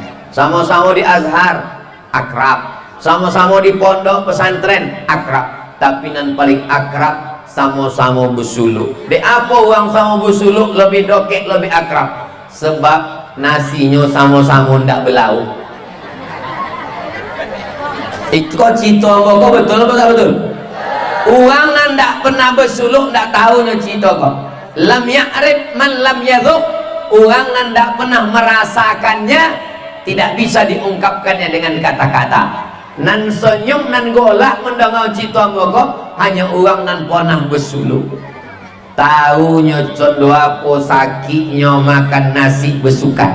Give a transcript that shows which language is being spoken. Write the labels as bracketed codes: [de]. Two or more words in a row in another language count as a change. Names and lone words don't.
[min] Sama-sama di Azhar akrab, sama-sama di pondok pesantren akrab, tapi nan paling akrab sama-sama bersuluk. Di apa orang sama bersuluk lebih dokek, lebih akrab? Sebab nasinya sama-sama ndak belau. Itu kok cerita kok betul apa tak betul? Orang nan ndak pernah bersuluk ndak tahu nya cerita kok. [ar] لم يعرف من لم يذق. [id] Orang nan ndak pernah merasakannya tidak bisa diungkapkannya dengan kata-kata. [min] Nan senyum nan golak mendengar cerita kok hanya orang nan pernah bersuluk. Tahunya condo apa sakitnya makan nasi bersukat.